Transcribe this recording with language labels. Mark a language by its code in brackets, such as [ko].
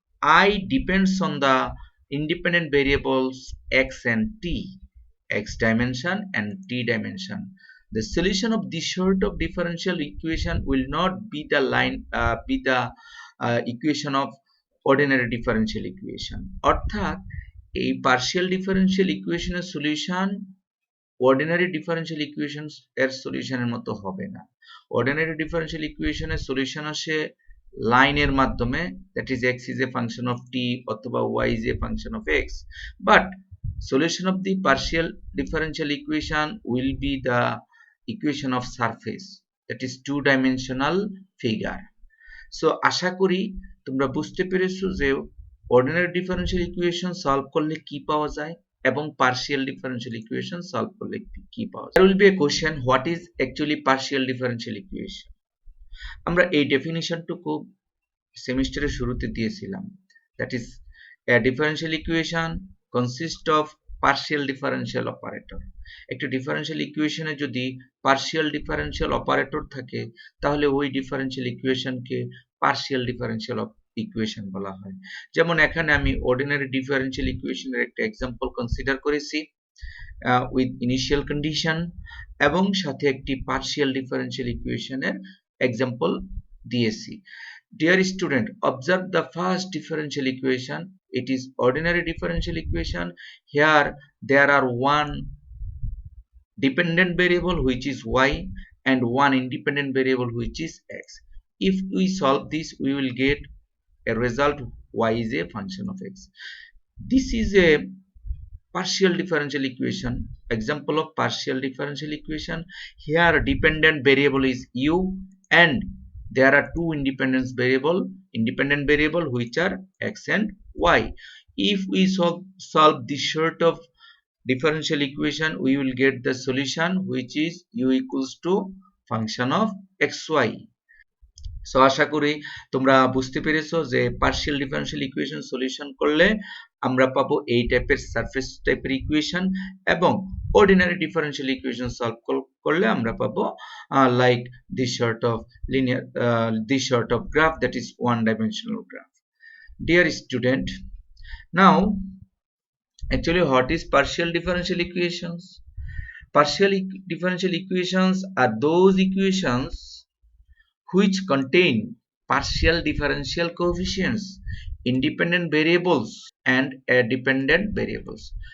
[en] I depends on the independent variables x and t, x dimension and t dimension. The solution of this sort of differential equation will not be the equation of ordinary differential equation. [bn] অর্থাৎ এই partial differential equationের solution ordinary differential equations এর সলিউশনের মতো হবে না। [en] ordinary differential equationের solution [bn] আসে লাইনের মাধ্যমে, [en] that is x is a function of t অথবা y is a function of x, but solution of the partial differential equation will be the equation of surface, that is two dimensional figure. [bn] So আশা করি তোমরা বুঝতে পেরেছো যে ordinary differential equation solve করলে কি পাওয়া যায় এবং partial differential equation solve করলে কি পাওয়া যায়. [en] There will be a question, what is actually partial differential equation? [bn] আমরা এই ডেফিনিশনটুকু সেমিস্টারের শুরুতে দিয়েছিলাম, [en] that is a differential equation consists of partial differential operator. [bn] একটা ডিফারেনশিয়াল ইকুয়েশনে যদি পার্শিয়াল ডিফারেনশিয়াল অপারেটর থাকে তাহলে ওই ডিফারেনশিয়াল ইকুয়েশনকে পার্শিয়াল ডিফারেনশিয়াল ইকুয়েশন বলা হয়। যেমন এখানে আমি অর্ডিনারি ডিফারেনশিয়াল ইকুয়েশনের একটা এক্সাম্পল কনসিডার করেছি উইথ ইনিশিয়াল কন্ডিশন এবং সাথে একটি পার্শিয়াল ডিফারেনশিয়াল ইকুয়েশনের এক্সাম্পল দিয়েছি। [en] Dear student, observe the first differential equation. It is ordinary differential equation. Here there are one dependent variable which is y and one independent variable which is x. If we solve this, we will get a result y is a function of x. This is a partial differential equation, example of partial differential equation. Here dependent variable is u and there are two independent variable which are x and y. If we solve this sort of differential equation, we will get the solution which is u equals to function of xy. [bn] So আশা করি তোমরা বুঝতে পেরেছো যে partial differential equation solution করলে আমরা পাবো এই টাইপের সারফেস টাইপের ইকুয়েশন এবং অর্ডিনারি ডিফারেনশিয়াল ইকুয়েশন সলভ করলে আমরা পাবো [en] Like this sort of graph, that is one dimensional graph. Dear student, now actually what is partial differential equations? Partial differential equations are those equations which contain partial differential coefficients, independent variables, and dependent variables.